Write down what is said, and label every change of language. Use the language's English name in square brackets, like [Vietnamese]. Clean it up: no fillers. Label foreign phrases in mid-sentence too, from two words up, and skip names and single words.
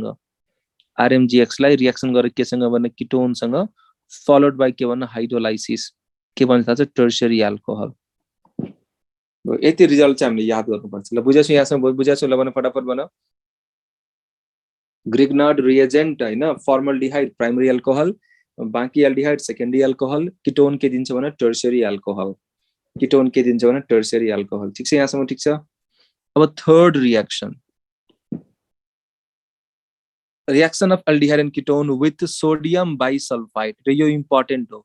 [Nepali] आरएमजीएक्सलाई रिएक्सन गरेर केसँग भने किटोनसँग [English] followed by [Nepali] के भन्छ हाइड्रोलाइसिस के भन्छ थाहा छ [English] tertiary alcohol. [Nepali] यति रिजल्ट चाहिँ हामीले याद गर्नुपर्छ। ल बुझेछौ यहाँसम्म बुझेछौ ल भन फटाफट भन। [English] Grignard reagent [Nepali] हैन [English] formaldehyde primary alcohol [Nepali] बाकी [English] aldehyde secondary alcohol [Nepali] किटोन के दिन्छ भने [English] tertiary alcohol. [Nepali] किटोन के दिन्छ भने [English] tertiary alcohol. [Nepali] ठीक छ यहाँसम्म ठीक छ। अब [English] third reaction reaction of aldehyde and ketone with sodium bisulphite [Nepali] र यो इम्पोर्टेन्ट हो।